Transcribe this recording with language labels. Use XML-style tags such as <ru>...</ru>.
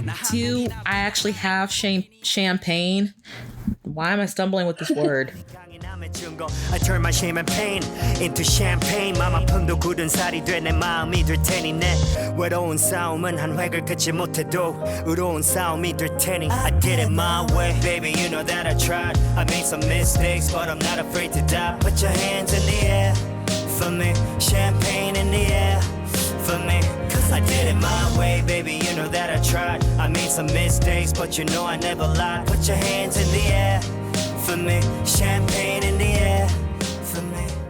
<en>2, I actually have champagne. Why am I stumbling with this word? I turn my shame and pain into champagne.</en> <ko>맘 아픔도 굳은 살이 돼 내 마음이 될 테니 내 외로운 싸움은 한 획을 긋지 못해도 의로운 싸움이 될 테니</ko> <en>I did it my way. Baby, you know that I tried. I made some mistakes, but I'm not afraid to die. Put your hands in the air for me. Champagne in the air for me. I did it my way, baby, you know that I tried. I made some mistakes, but you know I never lied. Put your hands in the air for me. Champagne in the air for me.</en>